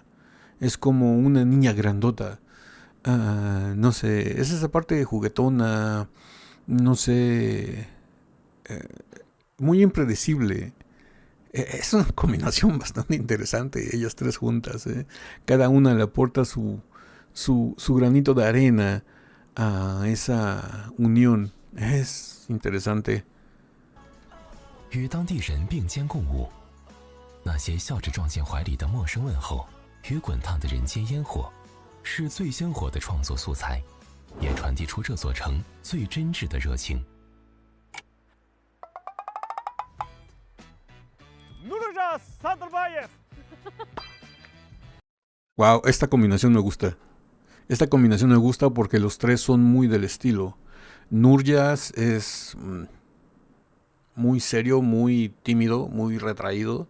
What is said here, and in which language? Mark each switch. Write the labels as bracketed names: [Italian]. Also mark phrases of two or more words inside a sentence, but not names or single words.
[Spanish] Es como una niña grandota. No sé, es esa parte juguetona, no sé, muy impredecible. Es una combinación bastante interesante, ellas tres juntas. Cada una le aporta su granito de arena a esa unión. Es interesante. [Chinese] 与当地人并肩共舞，那些笑着撞进怀里的陌生问候与滚烫的人间烟火，是最鲜活的创作素材，也传递出这座城最真挚的热情。 [Spanish] Wow, esta combinación me gusta. Esta combinación me gusta porque los tres son muy del estilo. Nurjas es muy serio, muy tímido, muy retraído.